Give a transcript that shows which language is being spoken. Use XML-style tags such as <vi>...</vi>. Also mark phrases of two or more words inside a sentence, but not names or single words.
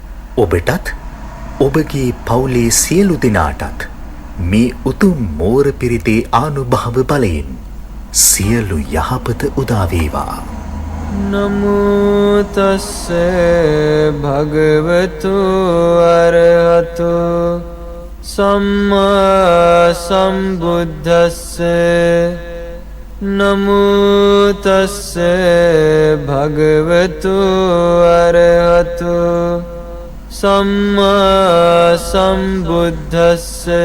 <si>ඔබටත් ඔබගේ පවුලේ සියලු දෙනාටත් මේ උතුම් මෝර පිරිතේ ආනුභාව බලයෙන් සියලු යහපත උදා වේවා.</si> <pi>නමෝ තස්ස භගවතු අරහතු සම්මා සම්බුද්දස්ස. නමෝ තස්ස භගවතු අරහතු සම්මා සම්බුද්දස්ස.</pi>